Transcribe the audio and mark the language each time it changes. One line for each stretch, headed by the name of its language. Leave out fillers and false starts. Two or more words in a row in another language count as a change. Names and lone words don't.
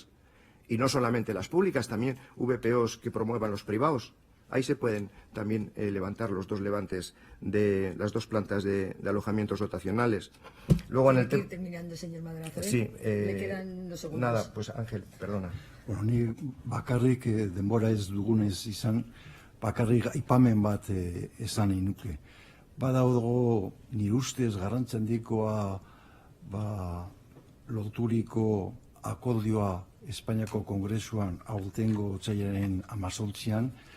Spanish: Y no solamente las públicas, también VPOs que promuevan los privados. Ahí se pueden también levantar los dos levantes de las dos plantas de alojamientos dotacionales. Luego en el Tiene que ir terminando, señor Madrazo, ¿eh? Sí. Le quedan unos segundos. Nada, pues Ángel, perdona.
Basque: Bueno, ni bakarrik denbora ez dugunez izan, bakarrik aipamen bat esan nahi nuke. Badaugo nire ustez garrantzandikoa loturiko akordioa Espainiako Kongresuan aurtengo otsailaren 18an,